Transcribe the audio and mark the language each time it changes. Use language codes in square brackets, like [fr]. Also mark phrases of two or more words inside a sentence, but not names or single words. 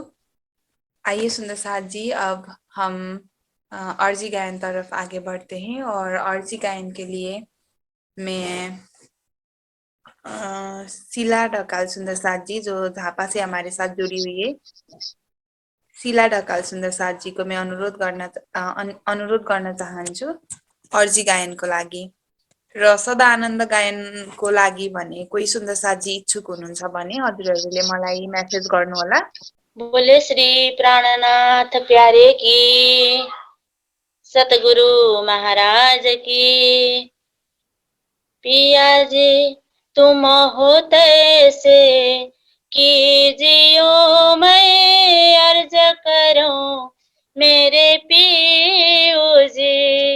[hi] आइए सुंदर साथ जी, अब हम अर्जी गायन तरफ आगे बढ़ते हैं। और अर्जी गायन के लिए मैं शीला ढकाल सुंदर साथ जी, जो झापा से हमारे साथ जुड़ी हुई है, शीला ढकाल सुंदर साथ जी को मैं [ne] अनुरोध गर्न चाहन्छु अर्जी गायनको लागि। र सदा आनन्द गायनको लागि भने कोही सुन्दर साथ जी इच्छुक हुनुहुन्छ भने हजुरहरूले मलाई मेसेज गर्नुहोला। [hi] बोले श्री प्राणनाथ प्यारे की, सतगुरु महाराज की। पिया जी तुम हो तैसे कीजियो, मैं अर्ज करूं मेरे पियो जी।